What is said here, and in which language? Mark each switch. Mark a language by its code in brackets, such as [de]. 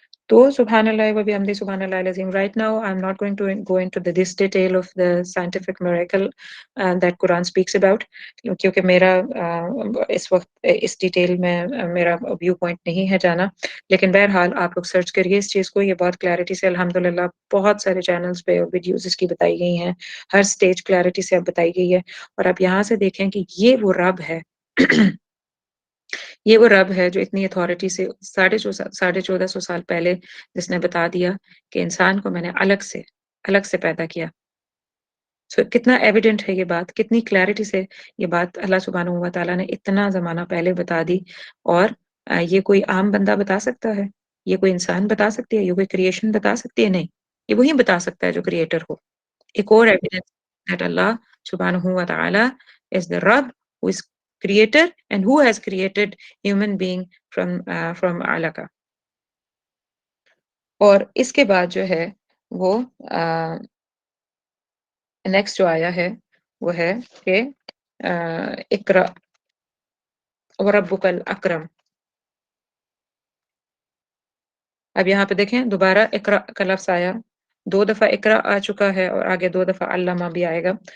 [ar] تو سبحان اللہ و بحمدہ سبحان اللہ العظیم. [en] Right now I'm not going to go into this detail of the scientific miracle that Quran speaks about، [ur] کیونکہ میرا اس وقت اس ڈیٹیل میں میرا ویو پوائنٹ نہیں ہے جانا. لیکن بہرحال آپ لوگ سرچ کریے اس چیز کو، یہ بہت کلیئرٹی سے الحمدللہ بہت سارے چینلز پہ ویڈیوز اس کی بتائی گئی ہیں، ہر سٹیج کلیئرٹی سے اب بتائی گئی ہے. اور آپ یہاں سے دیکھیں کہ یہ وہ رب ہے یہ وہ رب ہے جو اتنی اتھارٹی سے 1450 سال پہلے جس نے بتا دیا کہ انسان کو میں نے الگ سے پیدا کیا. کتنا ایویڈنٹ ہے یہ بات، کتنی کلیئرٹی سے یہ بات اللہ سبحانہ و تعالیٰ نے اتنا زمانہ پہلے بتا دی. اور یہ کوئی عام بندہ بتا سکتا ہے؟ یہ کوئی انسان بتا سکتی ہے؟ یہ کوئی کریشن بتا سکتی ہے؟ نہیں، یہ وہی بتا سکتا ہے جو کریٹر ہو. ایک اور evidence [en] that Allah subhanahu wa ta'ala is the Rabb who is creator and who has created human being from alaka. [ur] اور اس کے بعد جو ہے وہ نیکسٹ جو آیا ہے وہ ہے کہ [ar] اقرا وربک الاکرم. [ur] اب یہاں پہ دیکھیں دوبارہ اقرا کا لفظ آیا، 2 دفعہ اقرا آ چکا ہے اور آگے 2 دفعہ علامہ بھی آئے گا.